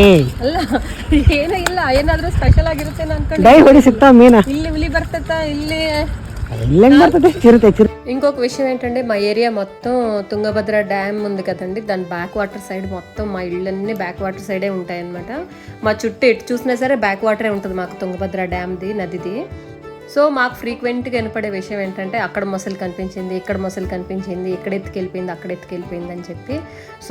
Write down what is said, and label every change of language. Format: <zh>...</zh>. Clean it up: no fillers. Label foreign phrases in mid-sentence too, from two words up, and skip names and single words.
<kn>ಅಲ್ಲ ಏನೂ ಇಲ್ಲ, ಏನಾದ್ರೂ ಸ್ಪೆಷಲ್ ಆಗಿರುತ್ತೆ ಅನ್ಕೊಂಡು. ಡೈ ಹೊಡಿ ಸಿಗ್ತಾವ ಮೀನ. ಇಲ್ಲಿ ಹುಲಿ ಬರ್ತೈತ ಇಲ್ಲಿ బರ್ತದೆ చిరుతే.</kn> <te>ఇంకొక విషయం ఏంటంటే, మా ఏరియా మొత్తం తుంగభద్ర డ్యామ్ ఉంది కదండి, దాని</te> <en>back water side</en> <te>మొత్తం మా ఇళ్ళన్నీ</te> <en>back water side</en> <te>ఉంటాయి అనమాట. మా చుట్టూ ఎటు చూసినా సరే</te> <en>back water</en> <te>ఉంటుంది మాకు, తుంగభద్ర డ్యామ్ది, నదిది. సో మాకు ఫ్రీక్వెంట్గా వినపడే విషయం ఏంటంటే, అక్కడ మొసలు కనిపించింది, ఇక్కడ మొసలు కనిపించింది, ఇక్కడ ఎత్తుకెళ్ళిపోయింది, అక్కడ ఎత్తుకెళ్ళిపోయింది అని చెప్పి.</te>